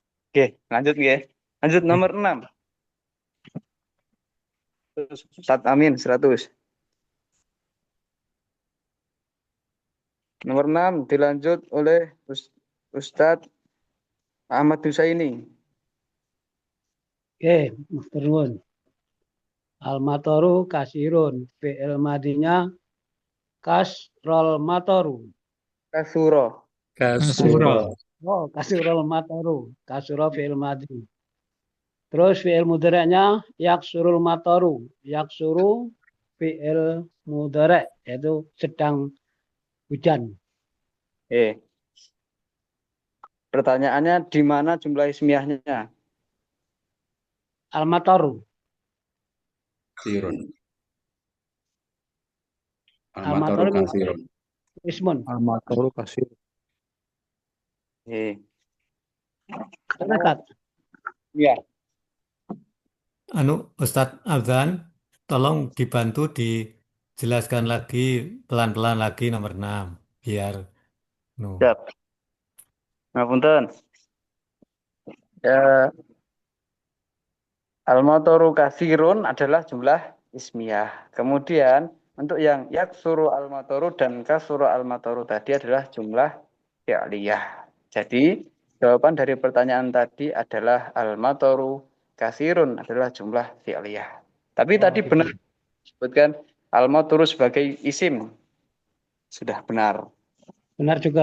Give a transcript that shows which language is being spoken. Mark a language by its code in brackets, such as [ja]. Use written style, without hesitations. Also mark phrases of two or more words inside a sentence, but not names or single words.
[id] Oke, lanjut ya. Lanjut nomor 6. Ustadz Amin 100. Nomor 6 dilanjut oleh Ustadz Ahmad Husaini. Oke, [jv] matur nuwun. [ar] المطر كثير. [id] Fi'il madinya [ar] كثر المطر. كثر. كثر. Oh, كثر المطر. كثر فعل ماض. [id] Terus fi'il mudhari'nya [ar] يكثر المطر. يكثر فعل مضارع' [id] yaitu sedang hujan. Pertanyaannya di mana jumlah ismiyahnya? [ar] المطر. كثير. المطر المطر كثير. اسم. المطر كثير. [id] Terus, Iya. Ustadz Abdan, tolong dibantu dijelaskan lagi pelan-pelan lagi nomor 6 biar Siap. Ngapunten. Ya, [ar] المطر كثير [id] adalah [ar] جملة اسمية. [id] Kemudian untuk yang [ar] يكثر المطر [id] dan [ar] كثر المطر [id] tadi adalah [ar] جملة فعلية. [id] Jadi jawaban dari pertanyaan tadi adalah [ar] المطر كثير [id] adalah [ar] جملة فعلية. [id] Tapi tadi benar disebutkan al-matoru sebagai isim. Sudah benar. benar juga.